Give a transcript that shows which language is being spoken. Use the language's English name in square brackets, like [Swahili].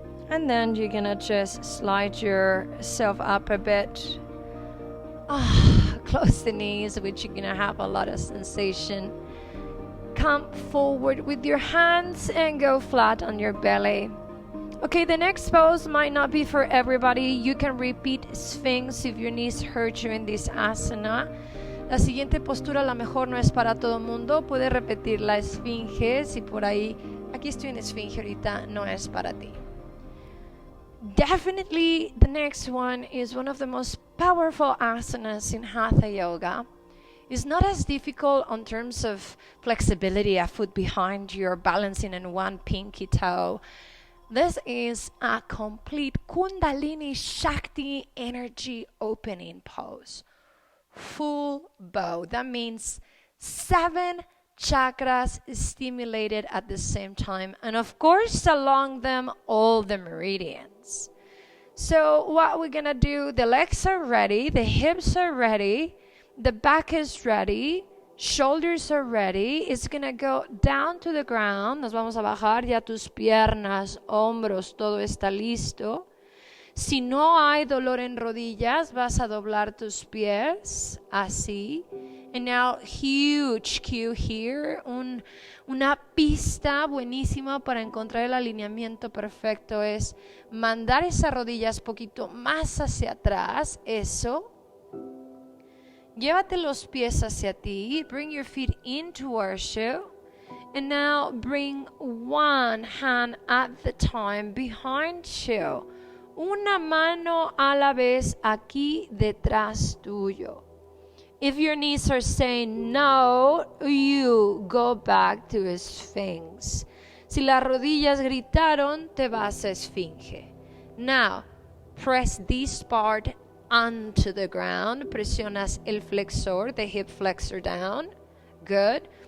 [English] And then you're gonna just slide yourself up a bit. Close the knees, which you're gonna have a lot of sensation. Come forward with your hands and go flat on your belly. Okay, the next pose might not be for everybody. You can repeat Sphinx if your knees hurt you in this asana. [Spanish] La siguiente postura a lo mejor no es para todo mundo. Puedes repetir la esfinge si por ahí, aquí estoy en esfinge ahorita, no es para ti. [English] Definitely the next one is one of the most powerful asanas in Hatha Yoga. It's not as difficult in terms of flexibility, a foot behind you, balancing in one pinky toe. This is a complete Kundalini Shakti energy opening pose. Full bow. That means 7 chakras stimulated at the same time. And of course, along them, all the meridians. So what we're going to do, the legs are ready, the hips are ready, the back is ready, shoulders are ready. It's going to go down to the ground. [Spanish] Nos vamos a bajar ya tus piernas, hombros, todo está listo. Si no hay dolor en rodillas, vas a doblar tus pies, así. [English] And now, huge cue here, [Spanish] una pista buenísima para encontrar el alineamiento perfecto es mandar esas rodillas poquito más hacia atrás, eso. Llévate los pies hacia ti, [English] bring your feet into worship. And now bring one hand at the time behind you. [Spanish] Una mano a la vez aquí detrás tuyo. [English] If your knees are saying no, you go back to Sphinx. [Spanish] Si las rodillas gritaron, te vas a esfinge. [English] Now, press this part onto the ground. [Spanish] Presionas el flexor, [English] the hip flexor down. Good.